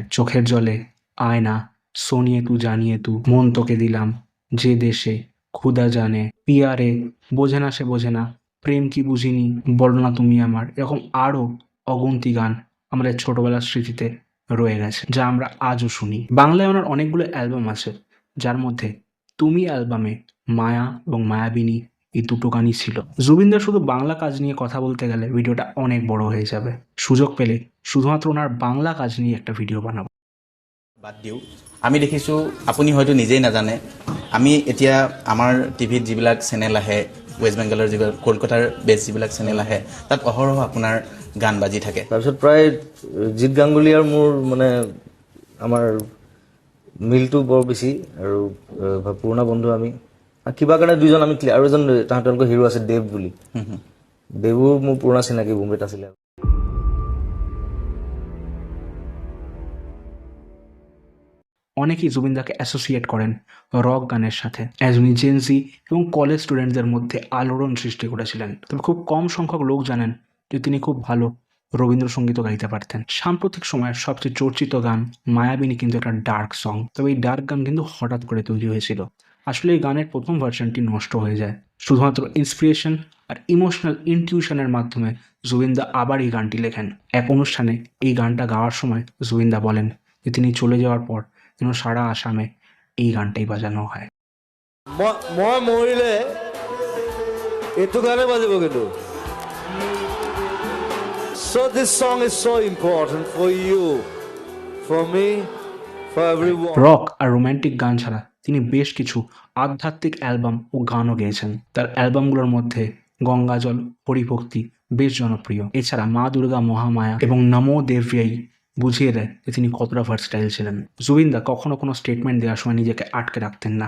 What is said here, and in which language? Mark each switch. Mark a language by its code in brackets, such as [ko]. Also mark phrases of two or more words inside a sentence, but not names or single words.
[bn] চোখের জলে, আয়না, সোনিয়ে তু জানিয়ে তু, মন তোকে দিলাম, যে দেশে, খুদা জানে, পিয়ারে, বোঝে না সে বোঝে না, প্রেম কি বুঝিনি, বলো না তুমি আমার, এরকম আরও অগুন্তি গান আমাদের ছোটবেলার স্মৃতিতে রয়ে গেছে, যা আমরা আজও শুনি। বাংলায় ওনার অনেকগুলো অ্যালবাম আছে, যার মধ্যে তুমি অ্যালবামে মায়া এবং মায়াবিনী এই দুটো গানই ছিল। জুবিনদার শুধু বাংলা কাজ নিয়ে কথা বলতে গেলে ভিডিওটা অনেক বড় হয়ে যাবে। সুযোগ পেলে শুধুমাত্র ওনার বাংলা কাজ নিয়ে একটা ভিডিও বানাবো। [as] বাদ দিওঁ আমি দেখিছোঁ আপুনি হয়তো নিজেই নাজানে আমি এতিয়া আমাৰ টিভিত যিবিলাক চেনেল আহে ৱেষ্ট বেংগলৰ যিবিলাক কলকাতাৰ বেছ যিবিলাক চেনেল আহে তাত অহৰহ আপোনাৰ গান বাজি থাকে তাৰপিছত প্ৰায় জিৎ গাংগুলী আৰু মোৰ মানে আমাৰ মিলটো বৰ বেছি আৰু পুৰণা বন্ধু আমি আৰু কিবা কাৰণে দুইজন আমি আৰু এজন তেওঁলোকৰ হিৰো আছে দেৱ বুলি দেৱো মোৰ পুৰণা চিনাকি বোম্বেত আছিলে [bn] অনেকেই জুবিনদাকে অ্যাসোসিয়েট করেন রক গানের সাথে অ্যাজ উনি জেনজি এবং [en] college students [bn] মধ্যে আলোড়ন সৃষ্টি করেছিলেন। তবে খুব কম সংখ্যক লোক জানেন যে তিনি খুব ভালো রবীন্দ্রসঙ্গীতও গাইতে পারতেন। সাম্প্রতিক সময়ের সবচেয়ে চর্চিত গান মায়াবিনী কিন্তু একটা [en] dark song. [bn] তবে এই ডার্ক গান কিন্তু হঠাৎ করে তৈরি হয়েছিল। আসলে এই গানের প্রথম ভার্সনটি নষ্ট হয়ে যায়। শুধুমাত্র ইন্সপিরেশন আর [en] emotional intuition [bn] মাধ্যমে জুবিনদা আবার এই গানটি লেখেন। এক অনুষ্ঠানে এই গানটা গাওয়ার সময় জুবিনদা বলেন যে তিনি চলে যাওয়ার পর যেন সারা আসামে এই গানটাই বাজানো হয়। [as] মই মৰিলে এইটো গানে বাজিব কিন্তু [en] So this song is so important for you, for me, for everyone. [bn] রক আর রোমান্টিক গান ছাড়া তিনি বেশ কিছু আধ্যাত্মিক অ্যালবাম ও গানও গেয়েছেন। তার অ্যালবামগুলোর মধ্যে গঙ্গাজল, হরিভক্তি বেশ জনপ্রিয়। এছাড়া মা দুর্গা মহামায়া এবং নমো দেব্যাই বুঝিয়ে দেয় যে তিনি কতটা ভার্সটাইল ছিলেন। জুবিনদা কখনো কোনো স্টেটমেন্ট দেওয়ার সময় নিজেকে আটকে রাখতেন না।